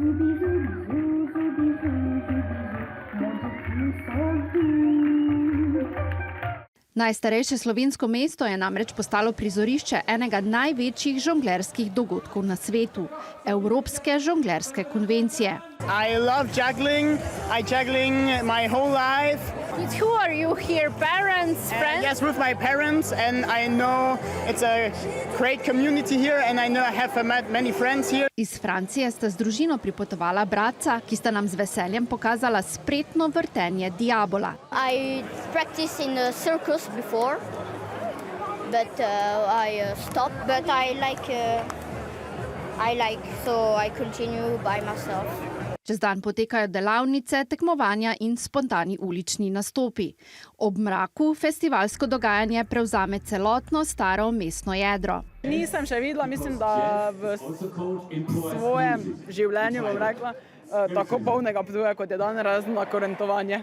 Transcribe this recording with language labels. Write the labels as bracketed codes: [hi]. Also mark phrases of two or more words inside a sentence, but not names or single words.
[sl] Najstarejše slovensko mesto je namreč postalo prizorišče enega največjih žonglerskih dogodkov na svetu – Evropske žonglerske konvencije. [en] I love juggling. I juggling my whole life. With who are you here? Parents, friends? Yes, with my parents, and I know it's a great community here, and I know I have met many friends here. [sl] Iz Francije sta z družino pripotovala bratca, ki sta nam z veseljem pokazala spretno vrtenje diabola. [en] I practiced in the circus before, but I stopped. But I like, so I continue by myself. [sl] Čez dan potekajo delavnice, tekmovanja in spontani ulični nastopi. Ob mraku festivalsko dogajanje prevzame celotno staro mestno jedro. Nisem še videla, mislim, da v svojem življenju, bom rekla, tako polnega Ptuja, kot je danes, razen na kurentovanje.